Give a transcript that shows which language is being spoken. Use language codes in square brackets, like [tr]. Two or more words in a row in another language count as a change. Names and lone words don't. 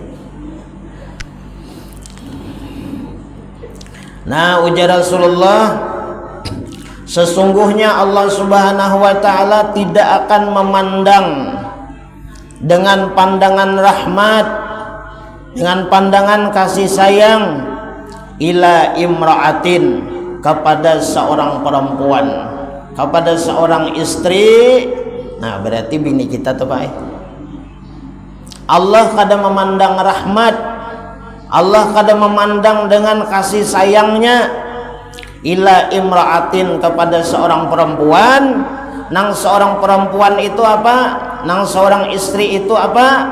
[id] Nah, ujar Rasulullah, sesungguhnya Allah [ar] سبحانه وتعالى [id] tidak akan memandang dengan pandangan rahmat, dengan pandangan kasih sayang, [ar] إلى امرأة, [id] kepada seorang perempuan, kepada seorang istri. [bjn] Nah, berarti bini kita tuh Pak. Allah kada memandang rahmat, Allah kada memandang dengan kasih sayangnya [ar] إلى امرأة, [bjn] kepada seorang perempuan. Nang seorang perempuan itu apa? Nang seorang istri itu apa?